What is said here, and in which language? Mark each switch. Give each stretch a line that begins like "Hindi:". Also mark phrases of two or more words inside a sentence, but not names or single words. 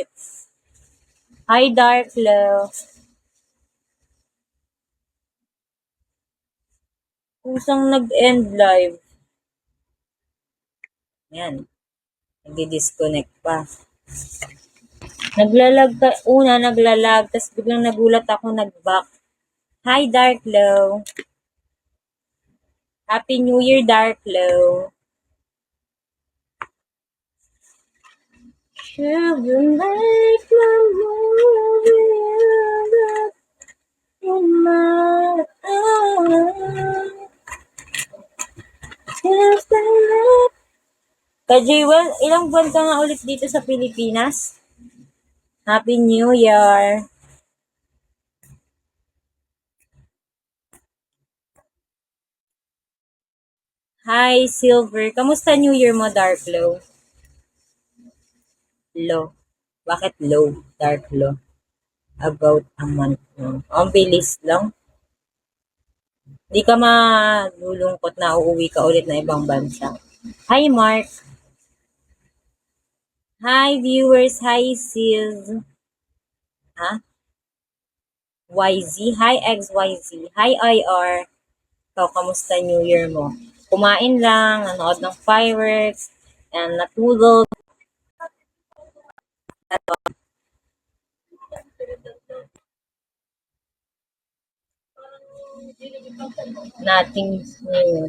Filipino: Hi, Dark Love. Kusang nag-end live. Yan. Nagdi-disconnect pa. Naglalag ka. Una, naglalag. Tapos biglang nagulat ako, nag-back.
English: Hi, Dark Love. Happy New Year, Dark Love. Should you make my movie in my eyes?
Filipino: Ka-Jewel, ilang buwan ka nga ulit dito sa Pilipinas?
English: Happy New Year! Hi, Silver.
Filipino: Kamusta New Year mo, Dark Low? Low. Bakit low? Dark low.
English: About a month no.
Filipino: Ang bilis lang. Di ka malulungkot na uuwi ka ulit na ibang bansa.
English: Hi, Mark. Hi, viewers. Hi, Sis. Ha? YZ. Hi, XYZ. Hi, IR.
Filipino: Ikaw, kamusta New Year mo? Kumain lang, nanood ng fireworks, and natulog.
English: Nothing new.